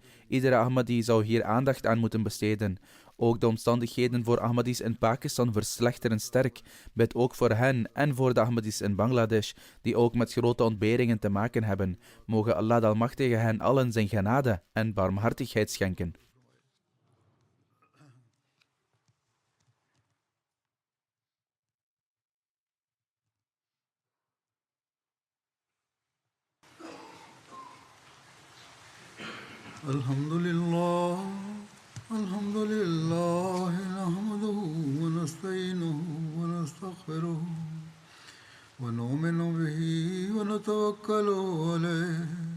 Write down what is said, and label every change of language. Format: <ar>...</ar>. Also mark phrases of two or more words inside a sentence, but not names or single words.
<nl>Iedere Ahmadi zou hier aandacht aan moeten besteden. Ook de omstandigheden voor Ahmadis in Pakistan verslechteren sterk. Bid ook voor hen en voor de Ahmadis in Bangladesh, die ook met grote ontberingen te maken hebben. Mogen Allah de Almachtige hen allen zijn genade en barmhartigheid schenken.</nl> <ar>الحمد لله، الحمد لله، نحمده ونستعينه ونستغفره ونؤمن به ونتوكل عليه</ar>